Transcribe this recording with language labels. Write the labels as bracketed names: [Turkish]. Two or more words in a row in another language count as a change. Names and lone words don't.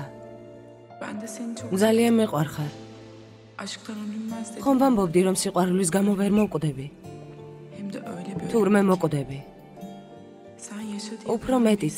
[Turkish] Ben de seni çok [Georgian] ძალიან მეყვარხარ. [Turkish] aşktan ölünmez dedim. [Georgian] ხომ ვამბობდი რომ სიყვარულის გამო ვერ მოვკვდები? [Turkish] Hem de öyle bir [Georgian] თურმე მოკვდები. [Turkish] Sen yaşa diye. [Georgian] უფრო მეტიც.